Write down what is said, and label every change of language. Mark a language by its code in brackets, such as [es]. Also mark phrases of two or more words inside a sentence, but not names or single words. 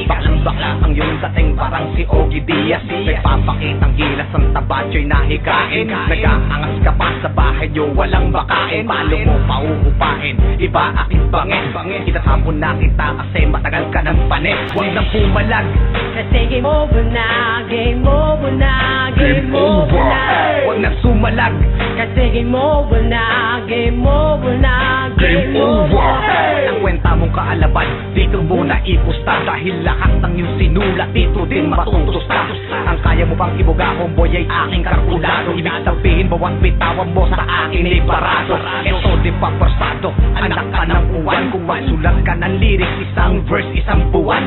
[tl] Baklang ang yung dating parang si Ogie Diaz. Nagpapakitang gilas ang tabatyo'y nahikain. Nag-aangas ka pa sa bahay nyo, walang makain. Paano mo pauupain? Iba aking bangin. Itatapon na kita kasi matagal ka ng panis. Huwag nang pumalag, kasi [en] game over [tl] na. [en] Game over [tl] na. [en] Game over na. [tl] Huwag nang sumalag, kasi [en] game over [tl] na. [en] Game over [tl] na. [en] Game over. [tl] Ang kwenta mong kaalaban, dito muna ipusta. Dahil lahat ng iyong sinulat, dito din matutusta. Ang kaya mo pang ibuga, homeboy ay aking kalkulado. Ibig sabihin, bawat bitawan mo sa akin ay parado. Ito di pa persado, anak ka ng uwan. Kung masulat ka ng lyrics, isang verse, isang buwan.